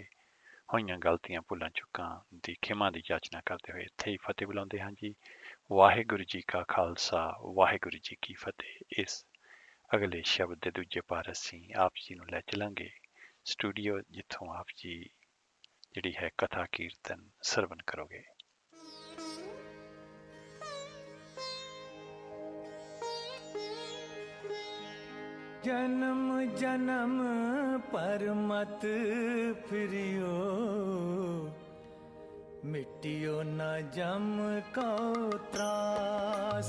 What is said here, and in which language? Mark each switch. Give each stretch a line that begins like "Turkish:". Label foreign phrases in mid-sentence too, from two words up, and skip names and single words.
Punjabi: ਹੋਈਆਂ ਗਲਤੀਆਂ ਭੁੱਲਾਂ ਚੁੱਕਾਂ ਦੀ ਖਿਮਾ ਦੀ ਯਾਚਨਾ ਕਰਦੇ ਹੋਏ ਇੱਥੇ ਹੀ ਫਤਿਹ ਬੁਲਾਉਂਦੇ ਹਾਂ ਜੀ। ਵਾਹਿਗੁਰੂ ਜੀ ਕਾ ਖਾਲਸਾ, ਵਾਹਿਗੁਰੂ ਜੀ ਕੀ ਫਤਿਹ। ਇਸ ਅਗਲੇ ਸ਼ਬਦ ਦੇ ਦੂਜੇ ਪਾਰ ਅਸੀਂ ਆਪ ਜੀ ਨੂੰ ਲੈ ਚਲਾਂਗੇ ਸਟੂਡੀਓ, ਜਿੱਥੋਂ ਆਪ ਜੀ ਜਿਹੜੀ ਹੈ ਕਥਾ ਕੀਰਤਨ ਸਰਵਨ ਕਰੋਗੇ।
Hindi: जन्म जन्म पर मत फिरियो, मिटियो न जम को त्रास।